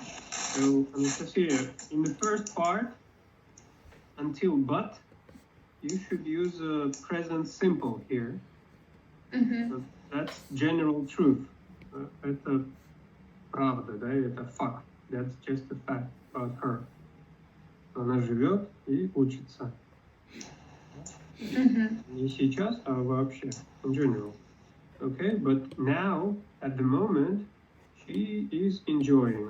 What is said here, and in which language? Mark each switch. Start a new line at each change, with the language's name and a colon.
English: So, Anastasia, in the first part, until but, you should use a present simple here. So that's general truth.
Russian: Это правда, да, это факт.
English: That's just a fact about her.
Russian: Она живет и учится. Не сейчас, а вообще,
English: in general. Okay, but now, at the moment, she is enjoying.